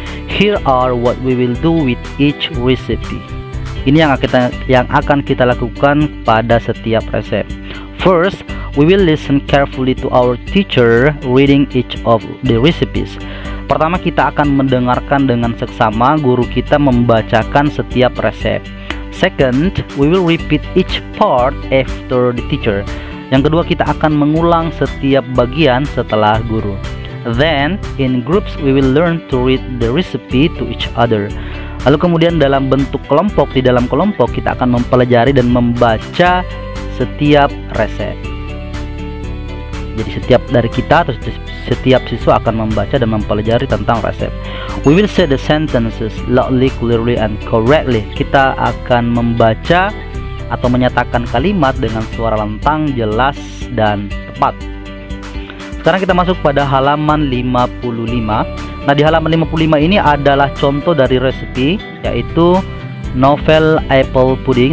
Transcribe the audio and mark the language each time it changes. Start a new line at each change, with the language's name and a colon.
English: Here are what we will do with each recipe.
Indonesian: Ini yang akan kita lakukan pada setiap resep.
English: First, we will listen carefully to our teacher reading each of the recipes.
Indonesian: Pertama, kita akan mendengarkan dengan seksama guru kita membacakan setiap resep.
English: Second, we will repeat each part after the teacher.
Indonesian: Yang kedua, kita akan mengulang setiap bagian setelah guru.
English: Then, in groups, we will learn to read the recipe to each other.
Indonesian: Lalu kemudian dalam bentuk kelompok, di dalam kelompok kita akan mempelajari dan membaca setiap resep. Jadi setiap dari kita atau setiap siswa akan membaca dan mempelajari tentang resep.
English: We will say the sentences loudly, clearly, and correctly.
Indonesian: Kita akan membaca atau menyatakan kalimat dengan suara lantang, jelas, dan tepat. Sekarang kita masuk pada halaman 55. Nah, di halaman 55 ini adalah contoh dari resepi, yaitu novel apple pudding.